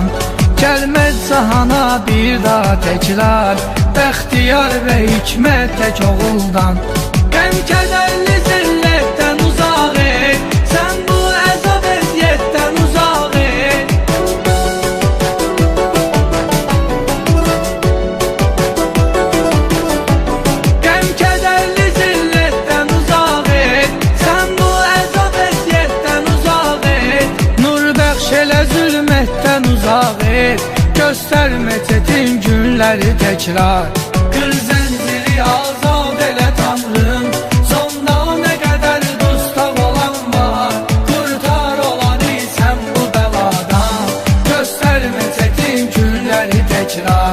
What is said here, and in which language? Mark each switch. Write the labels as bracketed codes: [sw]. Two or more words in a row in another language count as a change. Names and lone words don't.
[tr] Gelmez cahana bir daha tekrar, bəxtiyar ve hikmet tek oğuldan. [az] Qəm kədərli zilletten uzaq et, sen bu əzab əziyyətdən uzaq et. Qəm kədərli zilletten uzaq et, sen bu əzab əziyyətdən uzaq et. Nur bəxş elə zülmətdən uzaq et, gösterme çetin günleri tekrar. Kır zənciri azad elə Tanrım, sonda ne kadar dustaq olan var. [tr] Kurtar olanı sen bu beladan, gösterme çetin günleri tekrar.